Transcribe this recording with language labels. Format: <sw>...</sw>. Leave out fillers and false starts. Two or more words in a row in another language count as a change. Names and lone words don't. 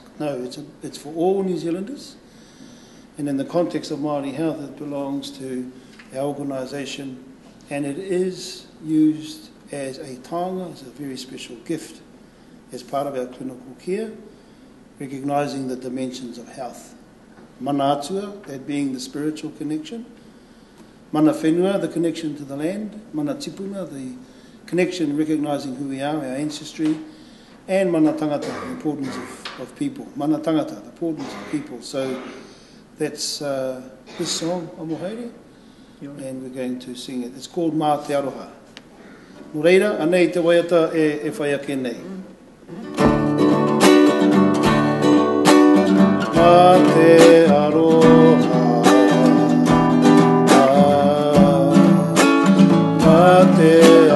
<en>No, it's for all New Zealanders. And in the context of Māori health, it belongs to our organisation, and it is used as a taonga, as a very special gift, as part of our clinical care, recognising the dimensions of health.</en> <mi>Mana atua,</mi> <en>that being the spiritual connection.</en> <mi>Mana whenua,</mi> <en>the connection to the land.</en> <mi>Mana tipuna,</mi> <en>the connection recognising who we are, our ancestry. And</en> <mi>mana tangata,</mi> <en>the importance of people.</en> <mi>Mana tangata,</mi> <en>the importance of people. So that's this song, Amohaere, and we're going to sing it. It's called Mā Te Aroha.</en> <mi>Nō reira, anei te waiata e whai ake nei. Mā te aroha, mā te</mi>